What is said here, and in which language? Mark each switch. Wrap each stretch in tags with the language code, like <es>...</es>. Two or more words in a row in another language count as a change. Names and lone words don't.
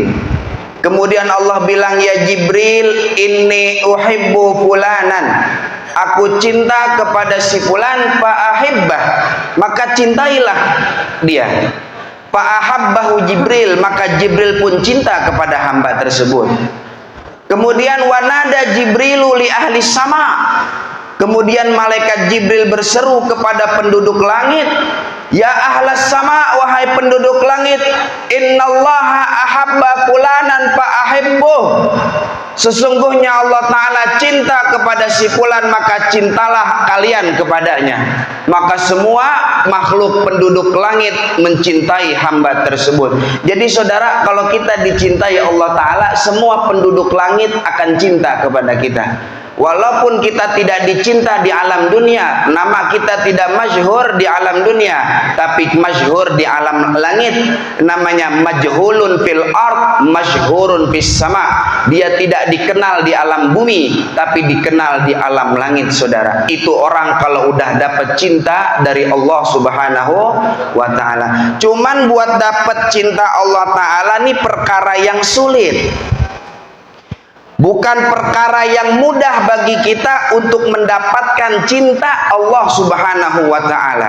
<id>Kemudian Allah bilang, ya Jibril,</id> <ar>إني أحب فلانا,</ar> <id>aku cinta kepada si fulan, fa'ahibbah, maka cintailah dia.</id> <ar>فأحبه جبريل,</ar> <id>maka Jibril pun cinta kepada hamba tersebut. Kemudian</id> <ar>ونادى جبريل لأهل السماء,</ar> <id>kemudian malaikat Jibril berseru kepada penduduk langit,</id> <ar>يا أهل السماء,</ar> <id>wahai penduduk langit,</id> <ar>إن الله أحب فلانا فأحبوه,</ar> <id>sesungguhnya Allah Ta'ala cinta kepada si fulan, maka cintalah kalian kepadanya. Maka semua makhluk penduduk langit mencintai hamba tersebut. Jadi saudara, kalau kita dicintai Allah Ta'ala, semua penduduk langit akan cinta kepada kita. Walaupun kita tidak dicinta di alam dunia, nama kita tidak masyhur di alam dunia, tapi masyhur di alam langit.</id> <ar>Namanya مجهول في الأرض مشهور في السماء.</ar> <id>Dia tidak dikenal di alam bumi, tapi dikenal di alam langit, saudara. Itu orang kalau udah dapat cinta dari Allah</id> <ar>سبحانه وتعالى.</ar> <id>Cuman buat dapat cinta Allah Ta'ala ini perkara yang sulit, bukan perkara yang mudah bagi kita untuk mendapatkan cinta Allah</id> <ar>سبحانه وتعالى.</ar>